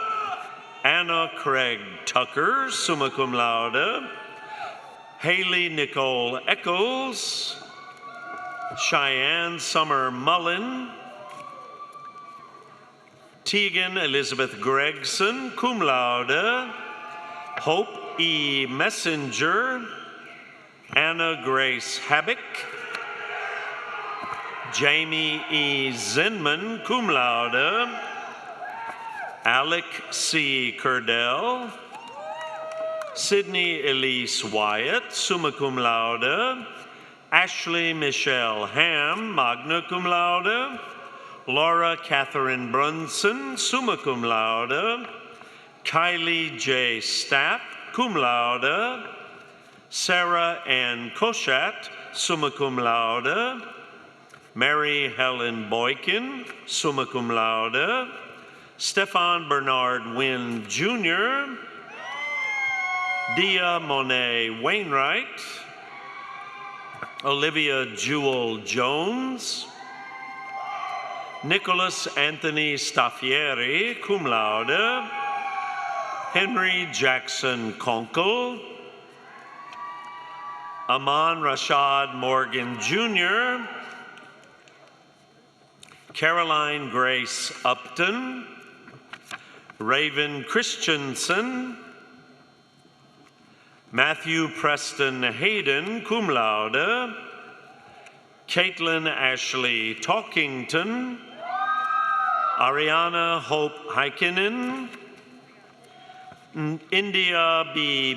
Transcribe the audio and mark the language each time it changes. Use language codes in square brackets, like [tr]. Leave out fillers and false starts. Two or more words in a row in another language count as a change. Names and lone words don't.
[en] Anna Craig Tucker, [la] summa cum laude. [en] Haley Nicole Eccles. Cheyenne Summer Mullen. Tegan Elizabeth Gregson, [la] cum laude. [en] Hope E. Messenger. Anna Grace Habik. Jamie E. Zinman, [la] cum laude. [en] Alec C. Curdell. Sydney Elise Wyatt, [la] summa cum laude. [en] Ashley Michelle Ham, [la] magna cum laude. [en] Laura Catherine Brunson, [la] summa cum laude. [en] Kylie J. Stapp, [la] cum laude. [en] Sarah Ann Koshat, [la] summa cum laude. [en] Mary Helen Boykin, [la] summa cum laude. [en] Stefan Bernard Wynn Jr., Dia Monet Wainwright, Olivia Jewel Jones, Nicholas Anthony Staffieri, [la] cum laude, [en] Henry Jackson Conkle, Aman Rashad Morgan Jr., Caroline Grace Upton, Raven Christensen, Matthew Preston Hayden, [la] cum laude, [en] Caitlin Ashley Talkington, Ariana Hope Heikkinen, India B.